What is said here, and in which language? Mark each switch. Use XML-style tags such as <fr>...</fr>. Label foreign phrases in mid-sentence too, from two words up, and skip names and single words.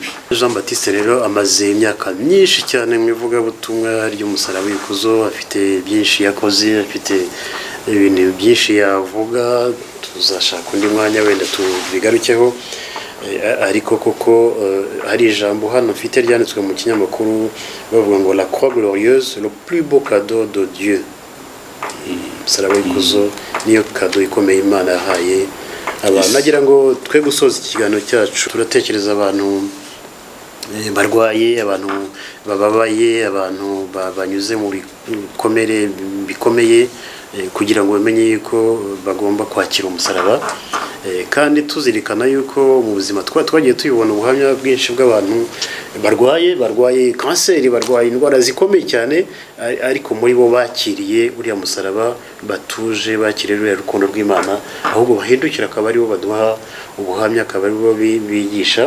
<rw>Jean Baptiste rero amaze imyaka myinshi cyane mu ivugabutumwa ry'umusaraba w'ikuzo, afite byinshi yakoze, afite ibintu byinshi yavuga, tuzashaka undi mwanya wenda tubigarukeho. Ariko koko hari ijambo hano mfite ryanditswe mu kinyamakuru bavuga ngo</rw> <fr>la croix glorieuse, le plus beau cadeau de Dieu.</fr> <rw>Umusaraba w'ikuzo niyo cadeau ikomeye Imana yahaye abantu. Nagira ngo twe gusoza ikiganiro cyacu, turatekereza abantu barwaye, abantu bababaye, abantu banyuze mu bikomere bikomeye, kugira ngo bamenye yuko bagomba kwakira umusaraba, kandi tuzirikana yuko mu buzima twagiye tubibona ubuhamya bwinshi bw'abantu barwaye kanseri, barwaye indwara zikomeye cyane, ariko muri bo bakiriye uriya musaraba, batuje, bakiriye uriya rukundo rw'Imana, ahubwo bahindukira akaba aribo baduha ubuhamya, akaba aribo bigisha.</rw>